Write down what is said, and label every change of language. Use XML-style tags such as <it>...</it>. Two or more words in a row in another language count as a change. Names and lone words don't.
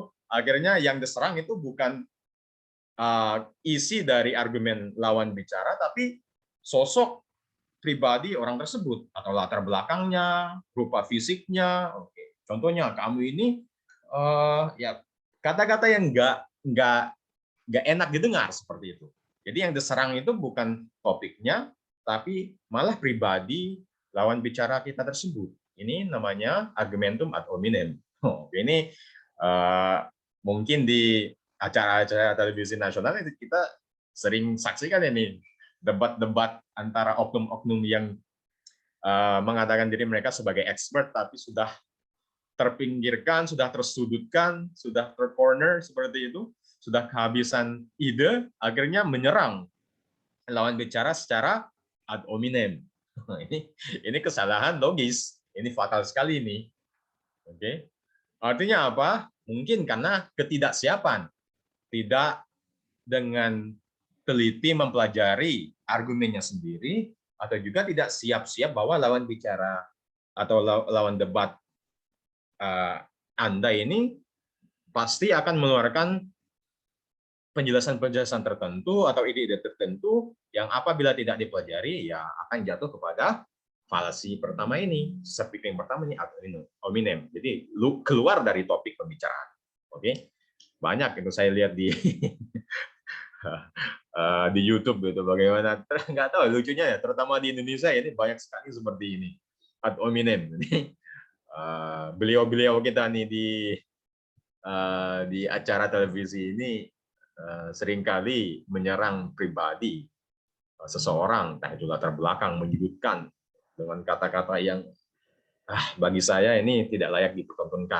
<id>Akhirnya yang diserang itu bukan isi dari argumen lawan bicara, tapi sosok pribadi orang tersebut atau latar belakangnya, rupa fisiknya. Oke, contohnya kamu ini ya kata-kata yang nggak enak didengar seperti itu. Jadi yang diserang itu bukan topiknya, tapi malah pribadi lawan bicara kita tersebut. Ini namanya</id> <la>argumentum ad hominem.</la> <id>Ini mungkin di acara-acara televisi nasional kita sering saksikan ini debat-debat antara oknum-oknum yang mengatakan diri mereka sebagai expert tapi sudah terpinggirkan, sudah tersudutkan, sudah tercorner seperti itu, sudah kehabisan ide, akhirnya menyerang lawan bicara secara</id> <la>ad hominem.</la> <id>Ini kesalahan logis, ini fatal sekali ini. Oke, artinya apa? Mungkin karena ketidaksiapan, tidak dengan teliti mempelajari argumennya sendiri, atau juga tidak siap-siap bahwa lawan bicara atau lawan debat Anda ini pasti akan mengeluarkan penjelasan-penjelasan tertentu atau ide-ide tertentu yang apabila tidak dipelajari ya akan jatuh kepada falasi pertama ini, speaking pertama ini</id> <la>ad hominem.</la> <id>Jadi keluar dari topik pembicaraan. Oke. Banyak itu saya lihat di di YouTube gitu bagaimana nggak tahu lucunya ya, terutama di Indonesia ini banyak sekali seperti ini</id> <la>ad hominem.</la> <id>Beliau-beliau kita nih di acara televisi ini seringkali menyerang pribadi seseorang, entah itu latar belakang, menyudutkan dengan kata-kata yang bagi saya ini tidak layak dipertontonkan.</id>